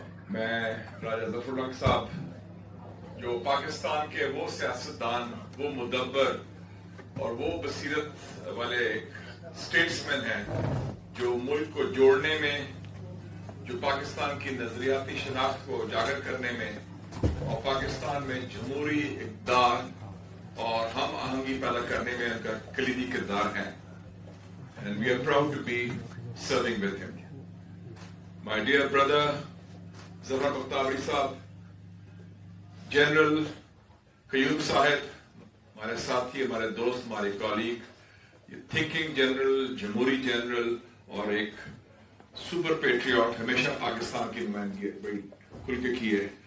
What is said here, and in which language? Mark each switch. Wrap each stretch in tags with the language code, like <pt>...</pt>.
<ur>میں راجہ ظفر الحق صاحب جو پاکستان کے وہ سیاستدان, وہ مدبر اور وہ بصیرت والے اسٹیٹسمین ہیں جو ملک کو جوڑنے میں, جو پاکستان کی نظریاتی شناخت کو اجاگر کرنے میں اور پاکستان میں جمہوری اقدار اور ہم آہنگی پیدا کرنے میں ان کا کلیدی کردار ہے.</ur> <en>And we are proud to be serving with him. My dear brother</en> <ur>زائد صاحب, جنرل قیوم صاحب, ہمارے ساتھی, ہمارے دوست, ہمارے کولیگ, یہ تھنکنگ جنرل, جمہوری جنرل اور ایک سپر پیٹریوٹ, ہمیشہ پاکستان کی نمائندگی بڑی کھل کے کی ہے.</ur>